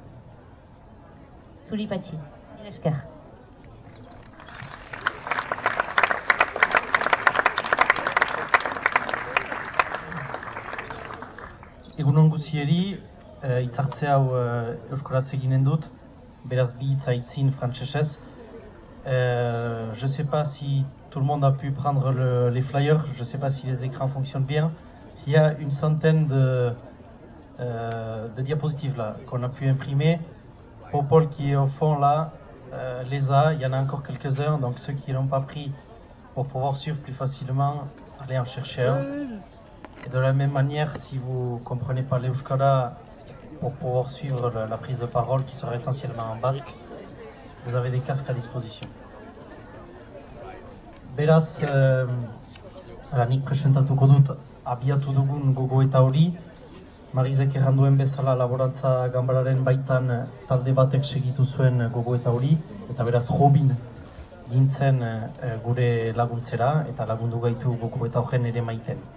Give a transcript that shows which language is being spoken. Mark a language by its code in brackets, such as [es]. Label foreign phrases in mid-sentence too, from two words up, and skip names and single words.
[eu] Zuri patxi, mil esker. Egunon guzieri, hitzartze hau euskaraz eginen dut, beraz bi hitz aitzin frantsesez. [fr] Je sais pas si tout le monde a pu prendre les flyers, je sais pas si les écrans fonctionnent bien. Il y a une centaine de diapositives là qu'on a pu imprimer. Popol qui est au fond là les a, il y en a encore quelques-uns, donc ceux qui n'ont pas pris pour pouvoir suivre plus facilement, allez en chercher un. Et de la même manière, si vous ne comprenez pas l'Euskara, pour pouvoir suivre la prise de parole qui sera essentiellement en basque, vous avez des casques à disposition. [eu] Beraz, nik presentatuko dut abiatu dugun gogoeta hori, Marizek erranduen bezala laborantza ganbararen baitan talde batek segitu zuen gogoeta hori, eta beraz Robin gintzen gure laguntzera, eta lagundu gaitu gogoeta horren ere maiten.